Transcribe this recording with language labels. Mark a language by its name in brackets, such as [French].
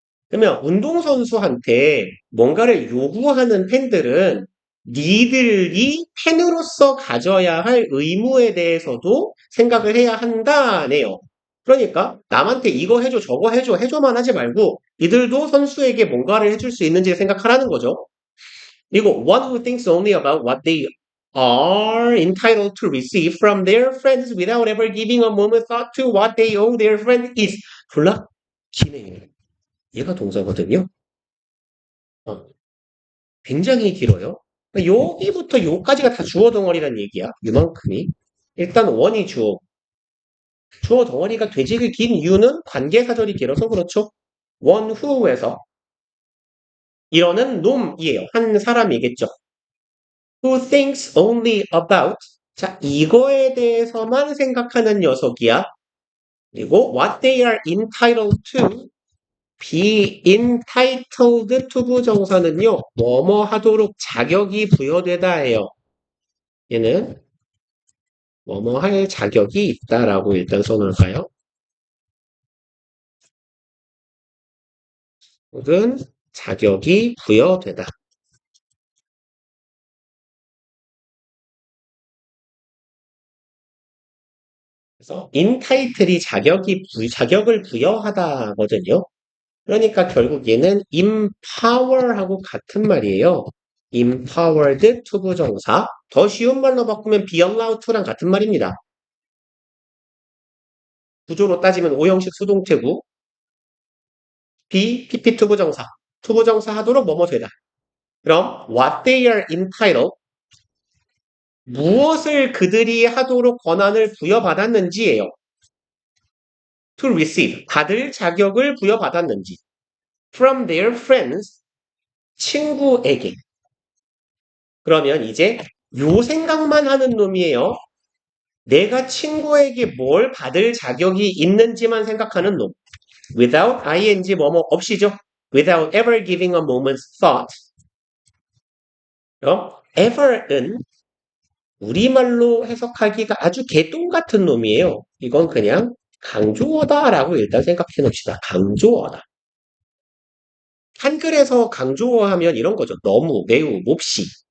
[Korean] 그러면 운동선수한테 뭔가를 요구하는 팬들은 니들이 팬으로서 가져야 할 의무에 대해서도 생각을 해야 한다네요. 그러니까 남한테 이거 해줘 저거 해줘 해줘만 하지 말고 이들도 선수에게 뭔가를 해줄 수 있는지 생각하라는 거죠. [English] 그리고 one who thinks only about what they are entitled to receive from their friends without ever giving a moment thought to what they owe their friend is. [Korean] 졸라 기네요. 얘가 동사거든요. 어, 굉장히 길어요. 여기부터 요까지가 다 주어 덩어리란 얘기야. 이만큼이. 일단 원이 주어. 주어 덩어리가 되지를 긴 이유는 관계사절이 길어서 그렇죠. 원 who에서 이러는 놈이에요. 한 사람이겠죠. [English] Who thinks only about [Korean] 자 이거에 대해서만 생각하는 녀석이야. [English] 그리고 what they are entitled to be entitled to 부정사는요. [Korean] 뭐뭐 하도록 자격이 부여되다 해요. 얘는 뭐뭐 할 자격이 있다라고 일단 써놓을까요? 혹은 자격이 부여되다. 그래서 entitle이 자격을 부여하다거든요. 그러니까 결국 얘는 empower하고 같은 말이에요. [English] empowered to 부정사. [Korean] 더 쉬운 말로 바꾸면 [English] be allowed to [Korean] 랑 같은 말입니다. 구조로 따지면 오형식 수동태고 be pp to 부정사. to 부정사 하도록 뭐뭐 되다. 그럼 [English] what they are entitled [Korean] 무엇을 그들이 하도록 권한을 부여받았는지예요. [English] to receive [Korean] 받을 자격을 부여받았는지 [English] from their friends [Korean] 친구에게 그러면 이제 요 생각만 하는 놈이에요. 내가 친구에게 뭘 받을 자격이 있는지만 생각하는 놈. without ing 뭐뭐 없이죠. [English] without ever giving a moment's thought. [Korean] ever은 우리말로 해석하기가 아주 개똥 같은 놈이에요. 이건 그냥 강조어다라고 일단 생각해 놓읍시다. 강조어다. 한글에서 강조어 하면 이런 거죠. 너무, 매우, 몹시.